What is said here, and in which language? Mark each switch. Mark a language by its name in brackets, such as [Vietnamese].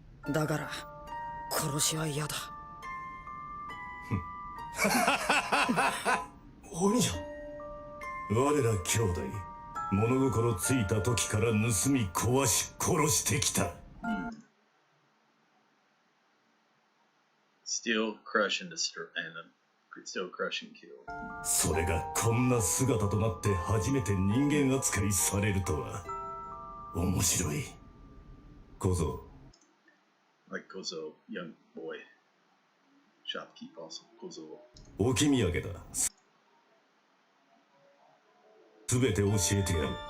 [Japanese] だから殺しは嫌だ。鬼じゃ。我ら兄弟、物心ついた時から盗み壊し殺してきた。 [English] Still crush and destroy, and still crush and kill. [Japanese] それがこんな姿となって初めて人間扱いされるとは面白い。小僧。 [English] Like Kozo, young boy. Shopkeep also, Kozo. [Japanese] 置き土産だ。すべて教えてやる。